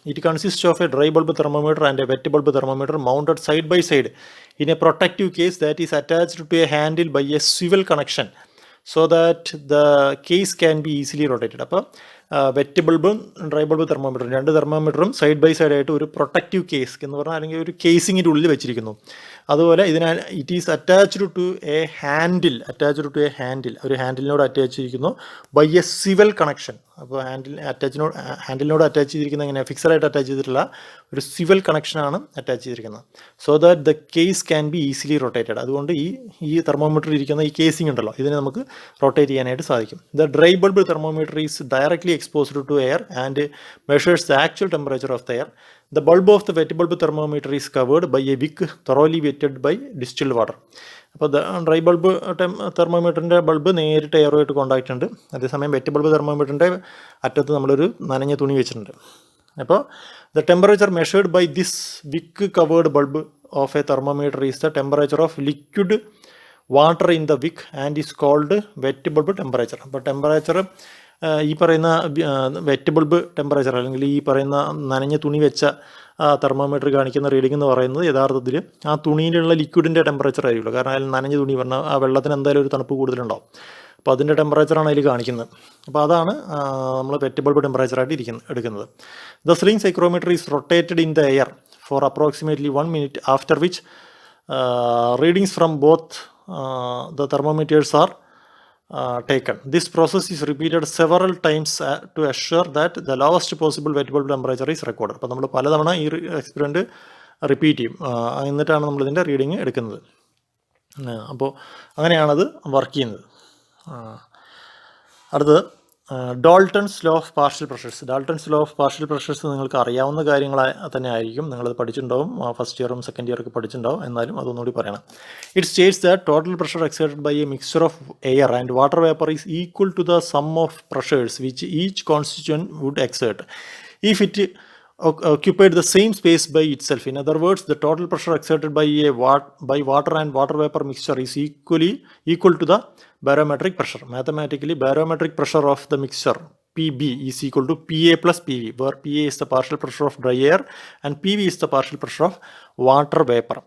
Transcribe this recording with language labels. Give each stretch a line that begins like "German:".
English: It consists of a dry bulb thermometer and a wet bulb thermometer mounted side by side in a protective case that is attached to a handle by a swivel connection so that the case can be easily rotated.
Malayalam: അപ്പോൾ wet ബൾബും dry bulb തെർമോമീറ്ററും 2 തെർമോമീറ്ററും side by side ആയിട്ട് ഒരു protective case എന്ന് പറഞ്ഞാൽ അല്ലെങ്കിൽ ഒരു കേസിങ്ങിൻ്റെ ഉള്ളിൽ വെച്ചിരിക്കുന്നു.
English: അതുപോലെ it is attached to a handle,
Malayalam: ഒരു ഹാൻഡിലിനോട് അറ്റാച്ച് ചെയ്തിരിക്കുന്നു
English: By a swivel connection.
Malayalam: അപ്പോൾ ഹാൻഡിലിനോട് അറ്റാച്ച് ചെയ്തിരിക്കുന്ന എങ്ങനെ ഫിക്സഡായിട്ട് അറ്റാച്ച് ചെയ്തിട്ടുള്ള ഒരു സിവൽ കണക്ഷനാണ് അറ്റാച്ച് ചെയ്തിരിക്കുന്നത്.
English: So that the case can be easily rotated.
Malayalam: അതുകൊണ്ട് ഈ തെർമോമീറ്ററിൽ ഇരിക്കുന്ന ഈ കേസിംഗ് ഉണ്ടല്ലോ, ഇതിനെ നമുക്ക് റൊട്ടേറ്റ് ചെയ്യാനായിട്ട് സാധിക്കും.
English: The dry bulb thermometer is directly exposed to air and measures the actual temperature of the air. The bulb of the wet bulb thermometer is covered by a wick thoroughly wetted by distilled water.
Malayalam: അപ്പോൾ dry bulb തെർമോമീറ്ററിൻ്റെ bulb നേരിട്ട് എയറുമായിട്ട് contact ഉണ്ട്. അതേസമയം wet bulb തെർമോമീറ്ററിൻ്റെ അറ്റത്ത് നമ്മളൊരു നനഞ്ഞ തുണി വെച്ചിട്ടുണ്ട്.
English: അപ്പോൾ the temperature measured by this wick covered bulb of a thermometer is the temperature of liquid water in the wick and is cold wet bulb temperature.
Malayalam: അപ്പോൾ ടെമ്പറേച്ചർ ഈ പറയുന്ന വെറ്റ് ബൾബ് ടെമ്പറേച്ചർ അല്ലെങ്കിൽ ഈ പറയുന്ന നനഞ്ഞ തുണി വെച്ച തെർമോമീറ്റർ കാണിക്കുന്ന റീഡിംഗ് എന്ന് പറയുന്നത് യഥാർത്ഥത്തിൽ ആ തുണിയിലുള്ള ലിക്വിഡിൻ്റെ ടെമ്പറേച്ചർ ആയിരിക്കുമല്ലോ. കാരണം അതിൽ നനഞ്ഞ തുണി പറഞ്ഞാൽ ആ വെള്ളത്തിന് എന്തായാലും ഒരു തണുപ്പ് കൂടുതലുണ്ടാവും. അപ്പോൾ അതിൻ്റെ ടെമ്പറേച്ചറാണ് അതിൽ കാണിക്കുന്നത്. അപ്പോൾ അതാണ് നമ്മൾ വെറ്റ് ബൾബ് ടെമ്പറേച്ചറായിട്ട് എടുക്കുന്നത്.
English: The sling psychrometer is rotated in the air for approximately 1 minute, after which readings from both the thermometers are taken. This process is repeated several times to assure that the lowest possible wet bulb temperature is recorded.
Malayalam: അപ്പോൾ നമ്മൾ പലതവണ ഈ experiment repeat ചെയ്യും, എന്നിട്ടാണ് നമ്മളിതിൻ്റെ reading എടുക്കുന്നത്. അപ്പോൾ അങ്ങനെയാണത് work ചെയ്യുന്നത്. അടുത്തത് ഡോൾട്ടൺസ് law of partial pressures. ഡോൾട്ടൺസ് law of partial pressures നിങ്ങൾക്ക് അറിയാവുന്ന കാര്യങ്ങൾ തന്നെ ആയിരിക്കും, നിങ്ങളത് പഠിച്ചിട്ടുണ്ടാവും, ഫസ്റ്റ് ഇയറും സെക്കൻഡ് ഇയറൊക്കെ പഠിച്ചിട്ടുണ്ടാവും. എന്നാലും അതൊന്നുകൂടി പറയണം.
English: It states that total pressure exerted by a mixture of air and water vapour is equal to the sum of pressures which each constituent would exert if it occupied the same space by itself. In other words, the total pressure exerted by water and water vapor mixture is equal to the barometric pressure. Mathematically, barometric pressure of the mixture PB is equal to PA plus PV, where PA is the partial pressure of dry air and PV is the partial pressure of water vapor.